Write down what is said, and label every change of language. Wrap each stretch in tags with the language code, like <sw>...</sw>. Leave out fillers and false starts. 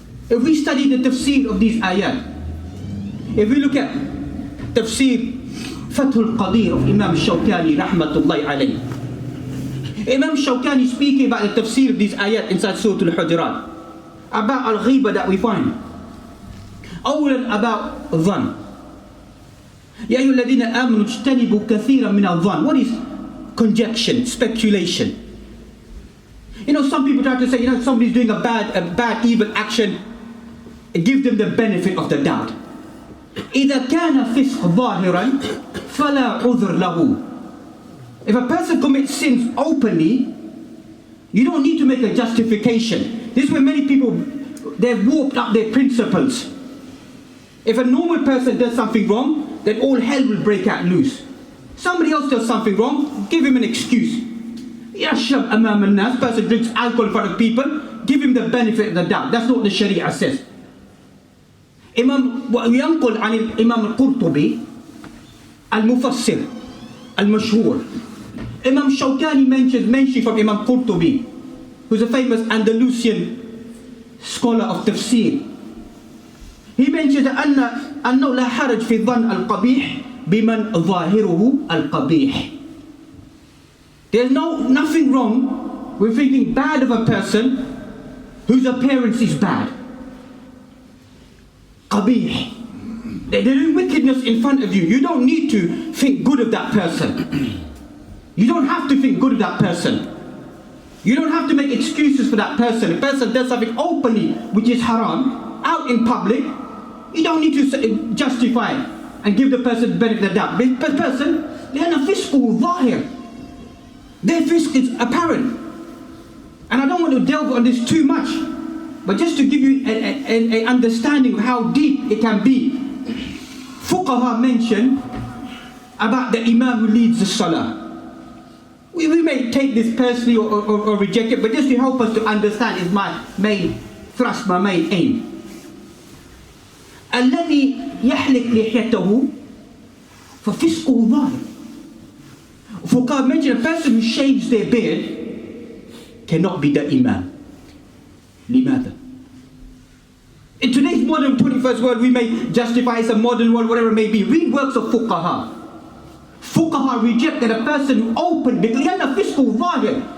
<en>If we study the tafsir of these ayat, if we look at tafsir Fathul Qadir of Imam Shawkani rahmatullahi alayhi, Imam Shawkani speaking about the tafsir of these ayat inside Surah Al-Hujurat, about al-ghiba that we find.</en> <ar>أولا</ar> <en>about dhan.</en> <ar>يا أيها الذين آمنوا اجتنبوا كثيرا من الظن.</ar> <en>What is conjecture, speculation? You know, some people try to say, you know, somebody's doing a bad, evil action, give them the benefit of the doubt.</en> <ar>إذا كان فسق ظاهرا فلا عذر له.</ar> <en>If a person commits sins openly, you don't need to make a justification. This is where many people, they've warped up their principles. If a normal person does something wrong, then all hell will break out loose. Somebody else does something wrong, give him an excuse. Yashab amam al-nas, person drinks alcohol in front of people, give him the benefit of the doubt. That's not what the Sharia says.</en> <ar>وينقل عن الإمام القرطبي المفسر المشهور.</ar> <en>Imam Shawkani mentioned from Imam Qurtubi, who's a famous Andalusian scholar of tafsir. He mentioned</en> <ar>أنه لا حرج في الظن القبيح بمن ظاهره القبيح.</ar> <en>There's nothing wrong with thinking bad of a person whose appearance is bad. Qabih. They're doing wickedness in front of you. You don't need to think good of that person. You don't have to think good of that person. You don't have to make excuses for that person. If a person does something openly which is haram, out in public, you don't need to justify it and give the person the benefit of the doubt. This person, they're a fiscal zahir. Their fisk is apparent. And I don't want to delve on this too much, but just to give you an understanding of how deep it can be. Fuqaha mentioned about the imam who leads the salah. We may take this personally or reject it, but just to help us to understand is my main thrust, my main aim.</en> <ar>الذي يحلق لحيته ففسقه ظاهر.</ar> <en>Fuqaha mentioned a person who shaves their beard cannot be the imam.</en> <ar>لماذا?</ar> <en>In today's modern 21st world, we may justify it's a modern world, whatever it may be. Read works of fuqaha. Fuqaha reject that a person who opened,</en> <ar>لأن فسقه ظاهر.</ar>